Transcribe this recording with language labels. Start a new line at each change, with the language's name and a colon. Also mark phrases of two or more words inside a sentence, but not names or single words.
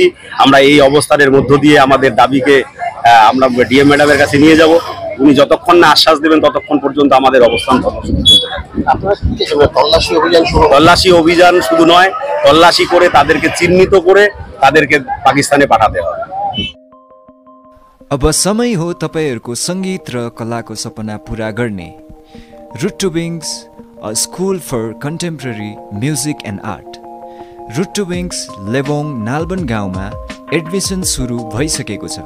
Bangla: আমরা এই অবস্থানের মধ্য দিয়ে আমাদের দাবিকে আমরা ডিএম ম্যাডামের কাছে নিয়ে যাব। উনি যতক্ষণ না আশ্বাস দেবেন ততক্ষণ পর্যন্ত আমাদের অবস্থান তল্লাশি অভিযান শুধু নয়, তল্লাশি করে তাদেরকে চিহ্নিত করে তাদেরকে পাকিস্তান পাঠাতে হো।
Nepali: अब समय हो तपाईहरुको संगीत र कलाको सपना पूरा गर्ने रुट टु विंग्स अ स्कुल फर कन्टेम्पोरेरी म्युजिक एन्ड आर्ट। रुट टु विंग्स लेबोङ नालबन गाउँमा एडमिसन सुरु भइसकेको छ।